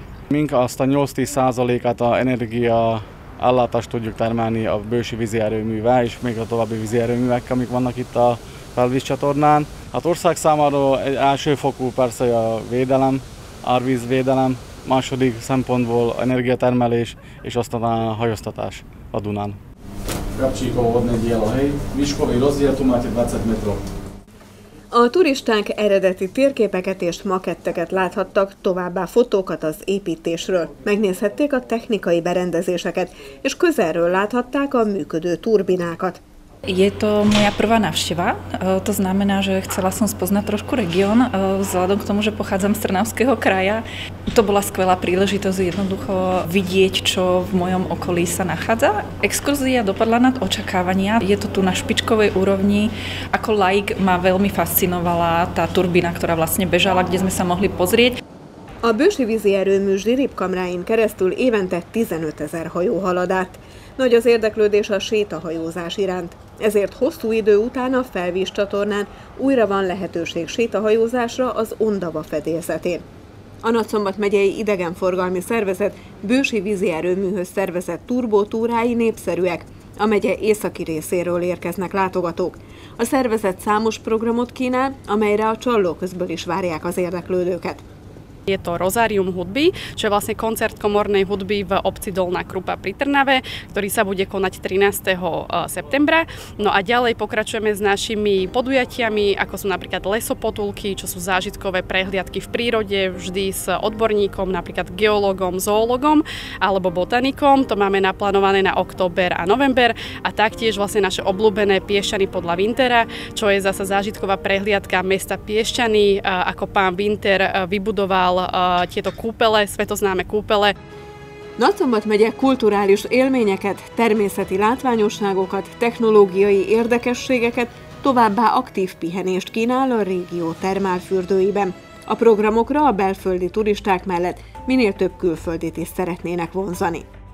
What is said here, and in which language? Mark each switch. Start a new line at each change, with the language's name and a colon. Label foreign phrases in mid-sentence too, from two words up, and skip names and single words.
Hungarian: Mink azt a 8-10%-át a energia ellátást tudjuk termelni a Bősi vízi erőművel, és még a további vízi erőművekkel, amik vannak itt a felvízcsatornán. Hát ország számára egy elsőfokú persze a védelem, árvízvédelem, második szempontból energiatermelés, és aztán a hajóztatás a Dunán.
Slovak: Kapcsikov vodné dielo, hej, výškový rozdiel tu máte 20 metrov.
Hungarian: A turisták eredeti térképeket és maketteket láthattak, továbbá fotókat az építésről. Megnézhették a technikai berendezéseket, és közelről láthatták a működő turbinákat.
Slovak: Je to moja prvá návšteva, to znamená, že chcela som spoznať trošku región, vzhľadom k tomu, že pochádzam z Trnavského kraja. To bola skvelá príležitosť jednoducho vidieť, čo v mojom okolí sa nachádza. Exkurzia dopadla nad očakávania, je to tu na špičkovej úrovni. Ako laik ma veľmi fascinovala tá turbína, ktorá vlastne bežala, kde sme sa mohli pozrieť.
Hungarian: A Bősi vízi erőmű zsiripkamráin keresztül évente 15 000 hajó halad át. Nagy az érdeklődés a sétahajózás iránt, ezért hosszú idő után a felvízcsatornán újra van lehetőség sétahajózásra az Ondava fedélzetén. A Nagyszombat megyei idegenforgalmi szervezet Bősi vízi erőműhöz szervezett turbótúrái népszerűek. A megye északi részéről érkeznek látogatók. A szervezet számos programot kínál, amelyre a Csallóközből is várják az érdeklődőket.
Slovak: Je to Rozárium hudby, čo je vlastne koncert komornej hudby v obci Dolná Krupa pri Trnave, ktorý sa bude konať 13. septembra. No a ďalej pokračujeme s našimi podujatiami, ako sú napríklad lesopotulky, čo sú zážitkové prehliadky v prírode, vždy s odborníkom, napríklad geológom, zoológom alebo botanikom. To máme naplánované na október a november. A taktiež vlastne naše obľúbené Piešťany podľa Wintera, čo je zasa zážitková prehliadka mesta Piešťany, ako pán Winter vybudoval tieto kúpele, svetoznáme kúpele.
Hungarian: Nagyszombat megye kulturális élményeket, természeti látványosságokat, technológiai érdekességeket, továbbá aktív pihenést kínál a régió termálfürdőiben. A programokra a belföldi turisták mellett minél több külföldit is szeretnének vonzani.